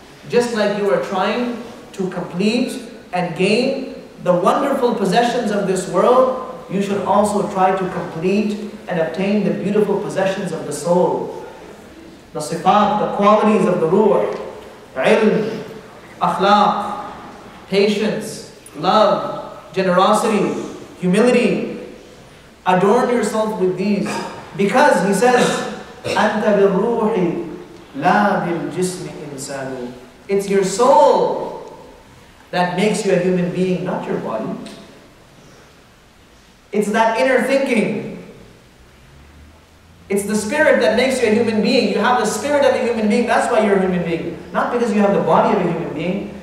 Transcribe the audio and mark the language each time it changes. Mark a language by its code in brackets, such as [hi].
[en] Just like you are trying to complete and gain the wonderful possessions of this world, you should also try to complete and obtain the beautiful possessions of the soul. The sifat, the qualities of the ruh, ilm, akhlaq, patience, love, generosity, humility. Adorn yourself with these. Because he says, [ar] أَنْتَ بِالْرُوحِ لَا بِالْجِسْمِ إِنسَانُ. [en] It's your soul that makes you a human being, not your body. It's that inner thinking. It's the spirit that makes you a human being. You have the spirit of a human being, that's why you're a human being. Not because you have the body of a human being.